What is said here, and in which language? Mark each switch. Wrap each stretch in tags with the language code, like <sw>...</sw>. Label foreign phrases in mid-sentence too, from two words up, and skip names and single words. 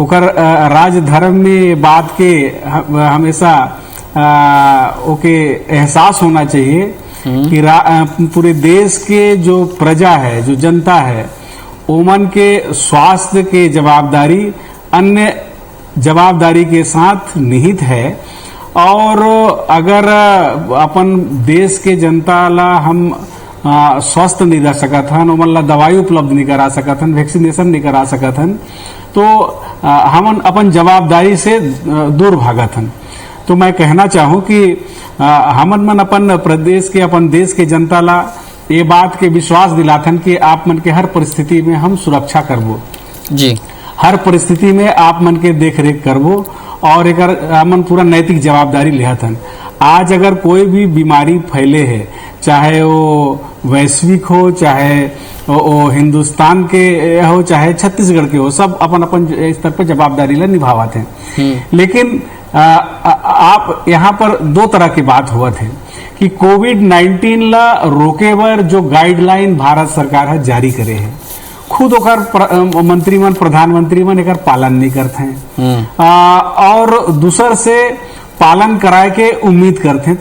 <hne>ओकर राज धर्म में बात के हमेशा ओके एहसास होना चाहिए कि पूरे देश के जो प्रजा है, जो जनता है, ओमन के स्वास्थ्य के जवाबदारी अन्य जवाबदारी के साथ निहित है। और अगर अपन देश के जनता ला हम स्वस्थ नहीं रह सकत हन, ओमन ला दवाई उपलब्ध नहीं करा सकत हन, वैक्सीनेशन नहीं करा सकत हन, तो हम अपन जवाबदारी से दूर भागत हन। तो मैं कहना चाहूं कि हमन मन अपन प्रदेश के, अपन देश के जनता ला ये बात के विश्वास दिलाथन कि आप मन के हर परिस्थिति में हम सुरक्षा करबो जी, हर परिस्थिति में आप मन के देख रेख करबो और एक हमन पूरा नैतिक जवाबदारी लेहतन। आज अगर कोई भी बीमारी फैले है, चाहे वो वैश्विक हो, चाहे वो हिंदुस्तान के हो, चाहे छत्तीसगढ़ के हो, सब अपन अपन स्तर पर जवाबदारी ला निभावत हैं। लेकिन आप यहाँ पर दो तरह की बात हुआ थे कि कोविड-19 ला रोके बर जो गाइडलाइन भारत सरकार है जारी करे है, खुद ओकर मंत्री मन, प्रधानमंत्री मन एकर पालन नहीं करते हैं और दूसर से पालन कराए के उम्मीद करते हैं।</hne>